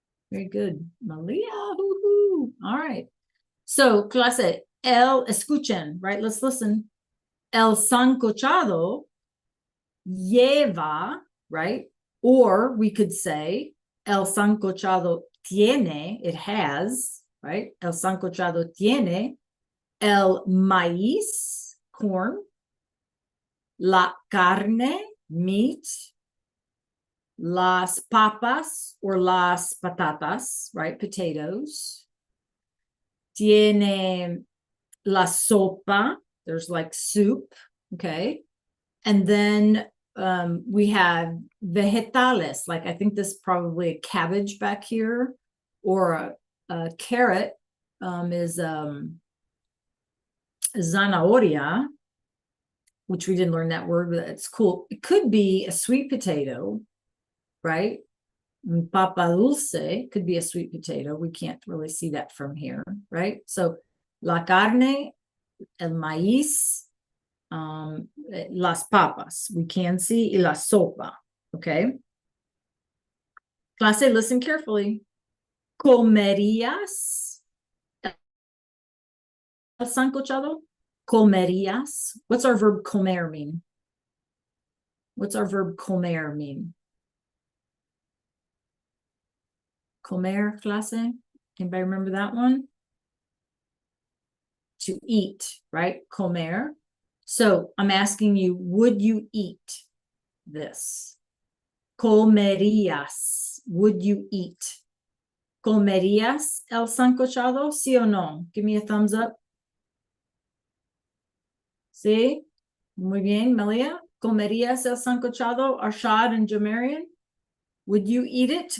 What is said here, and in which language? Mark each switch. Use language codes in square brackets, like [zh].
[en] Very good, Malia. All right. So, clase, escuchen, right? Let's listen. [es] El sancochado lleva, right? [en] Or we could say [es] el sancochado tiene, [en] it has, right? [es] El sancochado tiene el maíz, corn, la carne, meat, las papas or las patatas, right? [en] Potatoes. [es] Tiene la sopa, [en] there's like soup, okay? And then we have vegetales, like I think this is probably a cabbage back here, or a carrot is zanahoria, which we didn't learn that word, but it's cool. It could be a sweet potato, right? [es] Papa dulce [en] could be a sweet potato. We can't really see that from here, right? [es] So la carne, el maíz, las papas, [en] we can see, [es] y la sopa, okay? [en] Clase, listen carefully. [es] ¿Comerías el sancochado? ¿Comerías? [en] What's our verb comer mean? What's our verb comer mean? Comer, clase? Anybody remember that one? To eat, right? Comer. So I'm asking you, would you eat this? Comerías. Would you eat? [es] ¿Comerías el sancochado? ¿Sí o no? [en] Give me a thumbs up. [es] ¿Sí? Muy bien, Melia. ¿Comerías el sancochado? [en] Arshad and Jamarian? Would you eat it?